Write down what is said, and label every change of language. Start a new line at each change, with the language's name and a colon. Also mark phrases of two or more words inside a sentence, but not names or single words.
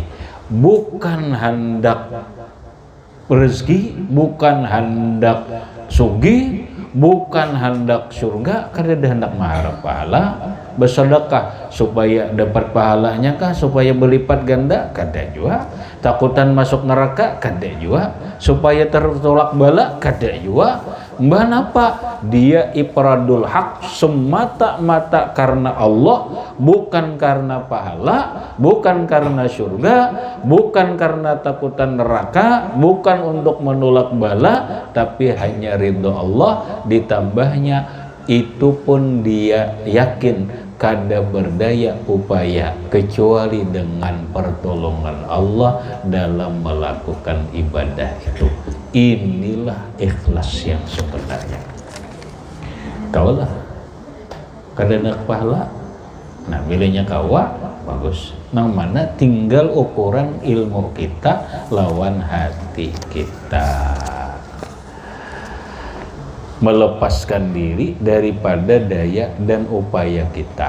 Indonesian: Bukan hendak rezeki, bukan hendak sugih, bukan hendak surga, karena dia hendak mengharap pahala, bersedekah supaya dapat pahalanya kah, supaya berlipat ganda,
Banjar: kada juga. Takutan masuk neraka, kada juga. Supaya tertolak bala, kada juga. Mbah napa?
Indonesian: Dia
Arabic: ifradul haq
Indonesian: semata-mata karena Allah, bukan karena pahala, bukan karena surga, bukan karena takutan neraka, bukan untuk menolak bala, tapi hanya ridho Allah. Ditambahnya itu pun dia yakin kada berdaya upaya kecuali dengan pertolongan Allah dalam melakukan ibadah itu. Inilah ikhlas yang sebenarnya.
Banjar: Kaulah kada nak pahala, nah milihnya kawa bagus. Nang mana tinggal ukuran ilmu kita lawan hati kita.
Indonesian: Melepaskan diri daripada daya dan upaya kita.